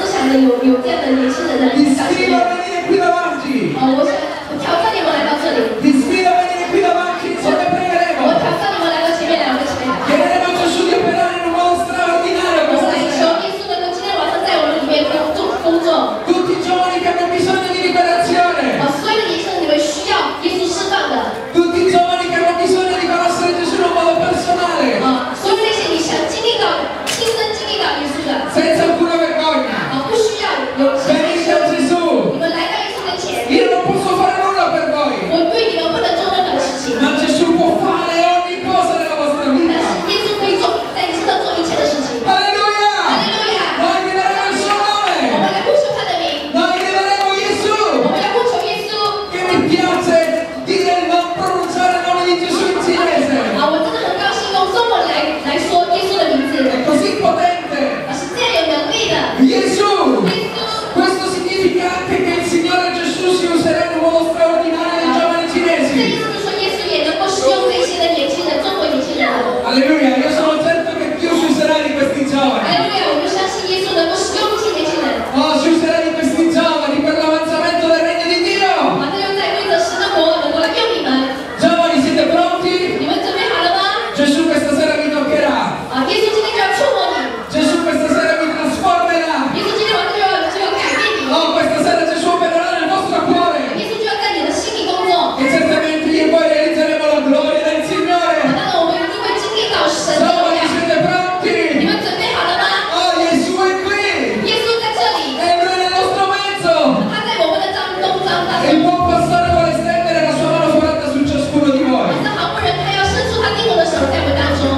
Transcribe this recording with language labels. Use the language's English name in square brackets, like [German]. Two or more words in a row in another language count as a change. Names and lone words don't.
[Chinese] 的有这样的年轻人的 [Italian] Ti 小学 sfido a venire qui davanti. [Chinese] 我挑战你们来到这里， [Italian] Ti sfido a venire qui davanti insieme [Chinese] 我 [Italian] pregheremo. [Chinese] 挑战你们来到前面来，我们一起来祷告。 [Italian] Chiederemo a Gesù di operare in un modo straordinario [Chinese] 我们 [Italian] questa [Chinese] 来求 [Italian] sera. [Chinese] 耶稣能够今天晚上在我们里面工作。 [Italian] Tutti i giovani che hanno bisogno di liberazione. [Chinese] 所有的年轻人，你们需要耶稣释放的。 [Italian] Tutti i giovani che hanno bisogno di conoscere Gesù in un modo personale. [Chinese] 所有那些你想经历到、亲身经历到耶稣的， [Italian] Senza alcuna vergogna. [Chinese] 不需要有谁 [Italian] Venite a Gesù. [Chinese] 你们来到耶稣的前， [Italian] Io non posso fare nulla per voi. [Chinese] 我对你们不能做任何的事情， [Italian] Ma Gesù può fare ogni cosa nella vostra [Chinese] 但 [Italian] vita. [Chinese] 是耶稣可以做在你身上做一切的事情。哈 [Italian] Alleluia! [Chinese] 利路亚！ [Italian] Noi chiederemo il suo [Chinese] 我 [Italian] nome. [Chinese] 们来呼求他的名， [Italian] Noi chiederemo [Chinese] 我 [Italian] Gesù. [Chinese] 们来呼求耶稣。 [Italian] Che mi piace dire non pronunciare il nome di Gesù in cinese. [Chinese] 我真的很高兴用中文来说耶稣的名字， [Italian] È così potente. [Chinese] 是这样有能力的。 [Italian] Gesù. [Chinese] 耶稣， [Italian] Questo significa anche che il Signore Gesù si userà in un modo straordinario dei giovani [Chinese] 这意 [Italian] cinesi. [Chinese] 思是说耶稣也能够使用这些的年轻人，中国年轻人。 [Italian] Alleluia, io sono certo che Dio si userà di questi [Chinese] 哈 [Italian] giovani. [Chinese] 利路亚！我们相信耶稣能够使用这些年轻人。 [Italian] Oh, si userà di questi giovani per l'avanzamento del regno di Dio. [Chinese] 他用在为着神的国能够来用你们。 [Italian] Giovani, siete pronti? [Chinese] 你们准备好了吗？ [Italian] Gesù questa sera vi toccherà. [Chinese] 耶稣今天就要触摸你， [Italian] Gesù questa sera vi trasformerà. [Chinese] 耶稣今天晚上就要改变你， [Italian] Oh, questa sera Gesù opererà nel vostro cuore. [Chinese] 耶稣就要在你的心里工作。 [Italian] E certamente io e voi realizzeremo la gloria del Signore. [Chinese] 当然，我们一定会经历到神的荣 [Italian] Giovani, [Chinese] 耀。 [Italian] siete [Chinese] 你 [Italian] pronti? [Chinese] 们准备好了吗？ [Italian] Oh, Gesù è qui. [Chinese] 耶稣在这里， [Italian] E Lui è nel nostro mezzo. [Chinese] 他在我们的当中。 [Italian] Il buon pastore vuole stendere la sua mano forte su ciascuno di voi. [Chinese] 这好牧人他要伸出他定我的手在我们当中。